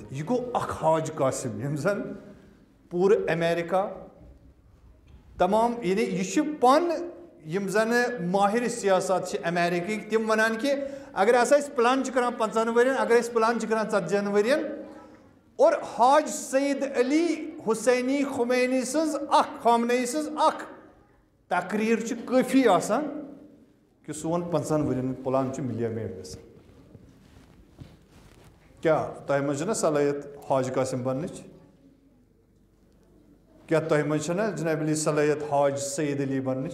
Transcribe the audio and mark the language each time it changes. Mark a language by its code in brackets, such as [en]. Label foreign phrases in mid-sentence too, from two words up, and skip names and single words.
[ks] یہِ گوٚو اکھ حاج قاسم یِم زن پوٗرٕ امیرِکا تمام، یعنی یہِ چھُ پانہٕ یِم زن ماہِر سیاست چھِ امیرِکہٕکۍ تِم ونان کہِ اگر ہسا أسۍ پلان چھِ کران 50 ؤرین، اگر أسۍ پلان چھِ کران 40 ؤرین، اور حاج سعید علی حسینی خمینی سٕنٛز اکھ، خامنئی سٕنٛز اکھ تقریٖر چھِ کٲفی آسان کہِ سون 50 ؤرین ہُنٛد پلان چھُ مِلیمیٹ گژھان. کیٛاہ تۄہہِ منٛز چھےٚ نا صلٲحیت حاج قاسم بننٕچ؟ کیٛاہ تۄہہِ منٛز چھےٚ نا جناب علی صلٲحیت حاج سعید علی بننٕچ؟